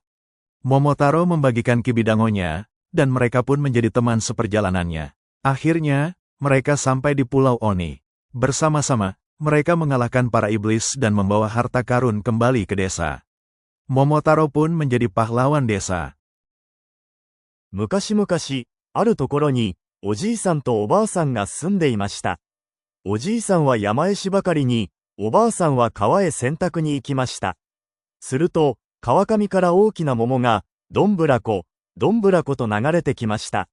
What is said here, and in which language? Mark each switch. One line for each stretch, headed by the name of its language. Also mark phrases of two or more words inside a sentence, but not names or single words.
Indonesian: Momotaro membagikan kibidangonya, dan mereka pun menjadi teman seperjalanannya. Akhirnya, mereka sampai di Pulau Oni. Bersama-sama, mereka mengalahkan para iblis dan membawa harta karun kembali ke desa. Momotaro pun menjadi pahlawan desa.
Japanese: 昔々、あるところに、おじいさんとおばあさんが住んでいました。おじいさんは山へしばかりに、おばあさんは川へ洗濯に行きました。すると、川上から大きな桃が、どんぶらこ、どんぶらこと流れてきました。